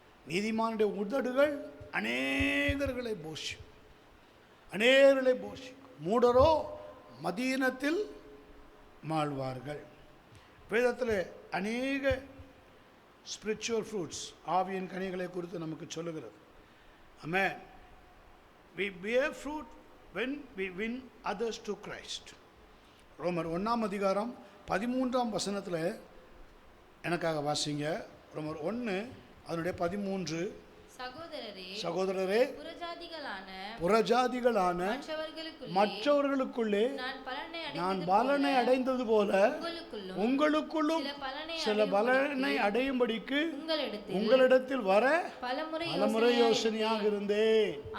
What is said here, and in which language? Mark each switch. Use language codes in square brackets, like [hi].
[ta] நீதிமானுடைய உதடுகள் அநேகர்களை போஷிக்கும், அநேகர்களை போஷிக்கும். மூடரோ மதீனத்தில் மாழ்வார்கள். வேதத்தில் அநேக ஸ்பிரிச்சுவல் ஃப்ரூட்ஸ், ஆவியின் கனிகளை குறித்து நமக்கு சொல்லுகிறது. [en] Amen. We bear fruit when we win others to Christ. [ta] ரோமர் 1 அதிகாரம் 13 வசனத்தில் எனக்காக வாசிங்க. ரோமர் 1 அதனுடைய 13. சகோதரரே புறஜாதிகளான மற்றவர்களுக்குள்ளே நான் பலனை அடைந்தது போல உங்களுக்குள்ளும் சில பலனை அடையும்படிக்கு உங்களிடத்தில் வர பலமுறை யோசனையாக இருந்தேன்.